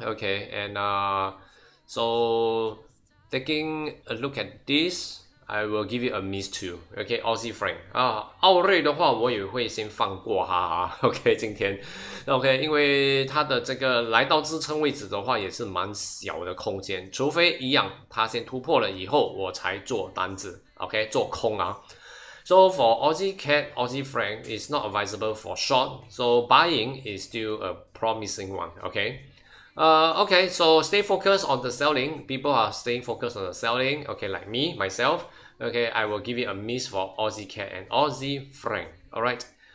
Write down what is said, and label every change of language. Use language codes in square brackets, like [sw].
[en] Okay, and so taking a look at this, I will give you a miss too. [zh] Okay, Aussie franc 澳瑞的话我也会先放过哈哈。 OK， 今天 OK， 因为它的这个来到支撑位置的话也是蛮小的空间，除非一样它先突破了以后我才做单子 ，OK， 做空啊。 [en] So for Aussie CAD, Aussie franc is not advisable for short, so buying is still a promising one. Okay, so stay focused on the selling. People are staying focused on the selling. Okay, like me, myself. Okay, I will give it a miss for Aussie CAD and Aussie franc. Alright.